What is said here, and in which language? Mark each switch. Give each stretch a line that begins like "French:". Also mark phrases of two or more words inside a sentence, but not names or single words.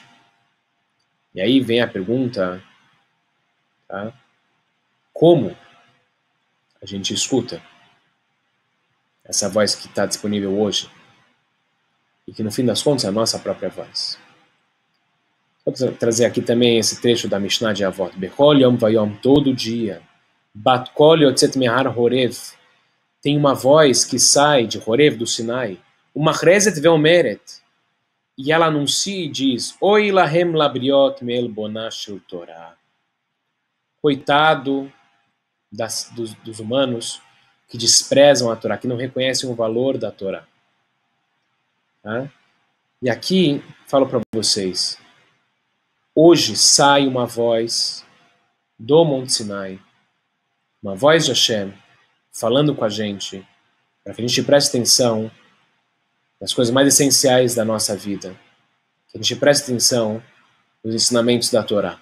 Portuguese: E aí vem a pergunta, tá? Como a gente escuta essa voz que está disponível hoje e que no fim das contas é a nossa própria voz? Vou trazer aqui também esse trecho da Mishnah de Avot.
Hebrew: בכל יום ויום,
Portuguese: todo dia.
Hebrew: בת קול יוצאת מהר חורב.
Portuguese: Tem uma voz que sai de Horev, do Sinai.
Hebrew: ומכרזת ואומרת.
Portuguese: e ela anuncia e diz,
Hebrew: אוי להם לבריות מעלבונה של תורה.
Portuguese: Coitado dos humanos que desprezam a Torá, que não reconhecem o valor da Torá. Tá? E aqui, falo para vocês, hoje sai uma voz do Monte Sinai, uma voz de Hashem, falando com a gente, para que a gente preste atenção nas coisas mais essenciais da nossa vida, que a gente preste atenção nos ensinamentos da Torá.